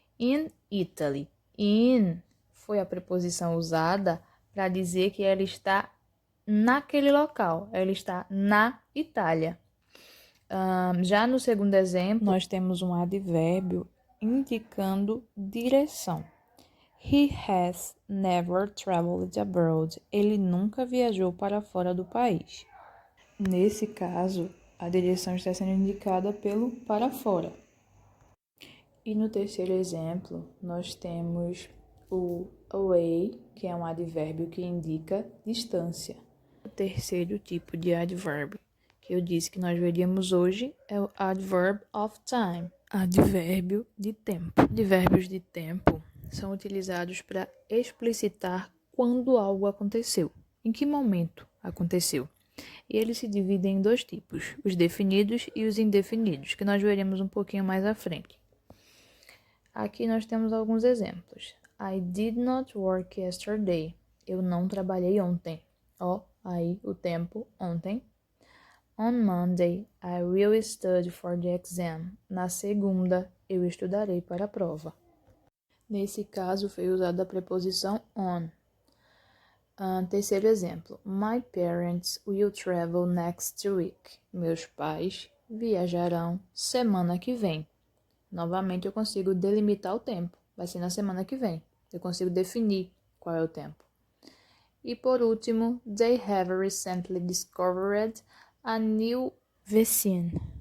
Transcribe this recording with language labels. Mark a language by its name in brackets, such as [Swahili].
[English] In Italy. [Portuguese] In foi a preposição usada para dizer que ela está naquele local, ela está na Itália. Já no segundo exemplo, nós temos um advérbio indicando direção. [English] He has never traveled abroad. [Portuguese] Ele nunca viajou para fora do país. Nesse caso, a direção está sendo indicada pelo para fora. E no terceiro exemplo, nós temos o away, que é um advérbio que indica distância. O terceiro tipo de advérbio que eu disse que nós veríamos hoje é o adverb of time, advérbio de tempo. Advérbios de tempo são utilizados para explicitar quando algo aconteceu, em que momento aconteceu. E eles se dividem em dois tipos, os definidos e os indefinidos, que nós veremos um pouquinho mais à frente. Aqui nós temos alguns exemplos. [English] I did not work yesterday. [Portuguese] Eu não trabalhei ontem. Ó, aí o tempo ontem. [English] On Monday, I will study for the exam. [Portuguese] Na segunda, eu estudarei para a prova. Nesse caso, foi usada a preposição on. Terceiro exemplo. [English] My parents will travel next week. [Portuguese] Meus pais viajarão semana que vem. Novamente, eu consigo delimitar o tempo. Vai ser na semana que vem. Eu consigo definir qual é o tempo. E por último, [English] they have recently discovered a new vaccine.